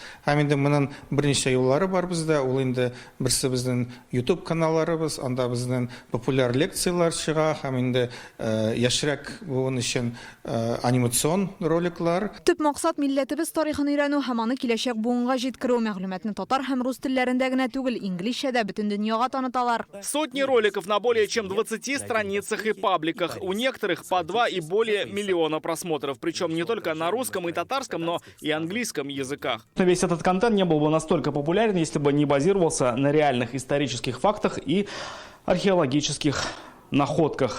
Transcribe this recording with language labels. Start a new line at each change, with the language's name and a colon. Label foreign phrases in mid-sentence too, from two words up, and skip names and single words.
Tatar: Һәм инде моның берничә юллары бар бездә. Ул инде берсе безнең YouTube каналларыбыз, анда безнең популяр лекциялар чыга, һәм инде яшьрәк буын өчен анимацион роликлар. Төп максат милләтебез тарихын өйрәнү һәм аны киләчәк буынга җиткерү, мәгълүматны татар һәм рус телләрендә генә түгел, инглизчәдә бөтен дөньяга таныталар.
Russian: Сотни роликов на более чем 20 страницах и пабликах. У некоторых по 2 и более миллиона просмотров. Причем не только на русском и татарском, но и английском языках. Весь этот контент не был бы настолько популярен, если бы не базировался на реальных исторических фактах и археологических находках.